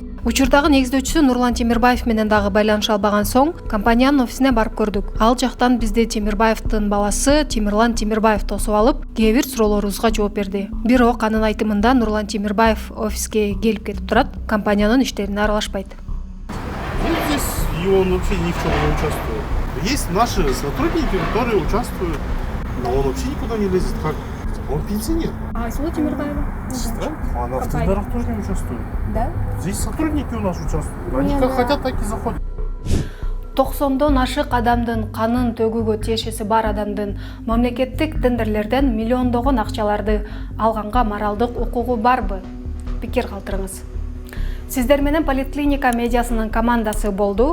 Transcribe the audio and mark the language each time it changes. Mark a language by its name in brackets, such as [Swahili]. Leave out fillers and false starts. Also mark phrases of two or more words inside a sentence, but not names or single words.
[Kyrgyz] Учурдагы негиздөөчүсү Нурлан Темирбаев менен дагы байланыша албаган соң, компаниянын офисине барып көрдүк. Ал жактан бизди Темирбаевдин баласы Темирлан Темирбаев тосуп алып, кээ бир суроолорубузга жооп берди. Бирок анын айтымында Нурлан Темирбаев офиске келип кетип турат, компаниянын иштерине аралашпайт. [Russian] Здесь он вообще ни в чем не участвует. Есть наши сотрудники, которые участвуют, но он вообще никуда не лезет. Как? Он пенсионер. Айсулуу Темирбаева? Да? Она в тендерах тоже не участвует. Да? Здесь сотрудники у нас участвуют. Они как хотят, так и заходят. [Kyrgyz] 90дон ашык адамдын канын төгүүгө тиешеси бар адамдын мамлекеттик тендерлерден миллиондогон акчаларды алганга моралдык укугу барбы? Пикир калтырыңыз. Сиздер менен Политклиника медиасынын командасы болду.